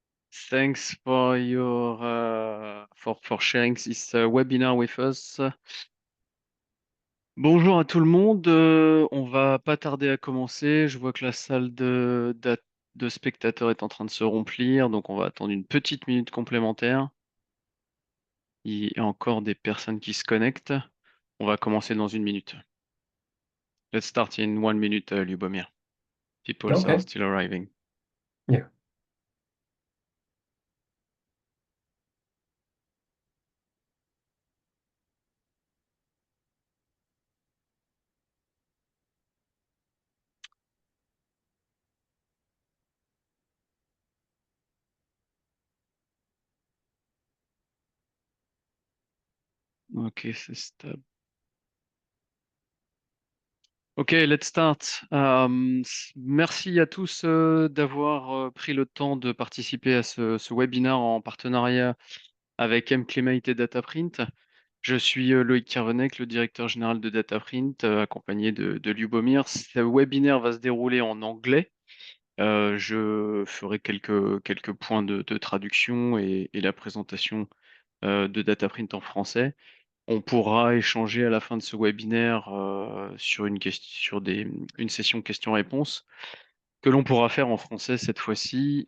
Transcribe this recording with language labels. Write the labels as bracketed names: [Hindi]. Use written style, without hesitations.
[English] Thanks for your for sharing this webinar with us. [French] Bonjour à tout le monde. On va pas tarder à commencer. Je vois que la salle de spectateurs est en train de se remplir, donc on va attendre une petite minute complémentaire. Il y a encore des personnes qui se connectent. On va commencer dans une minute. [English] Let's start in 1 minute, 𝗬𝗠. People are Okay. still arriving. Yeah. [French] Ok, c'est stable. [English] Ok, let's start. [French] Merci à tous d'avoir pris le temps de participer à ce webinaire en partenariat avec MClimate et Dataprint. Je suis 𝗦𝘄𝗶𝘁𝗰𝗵, le directeur général de Dataprint, accompagné de 𝗬𝗠. Ce webinaire va se dérouler en anglais. Je ferai quelques points de traduction et la présentation de Dataprint en français. On pourra échanger à la fin de ce webinaire sur une session questions-réponses que l'on pourra faire en français cette fois-ci.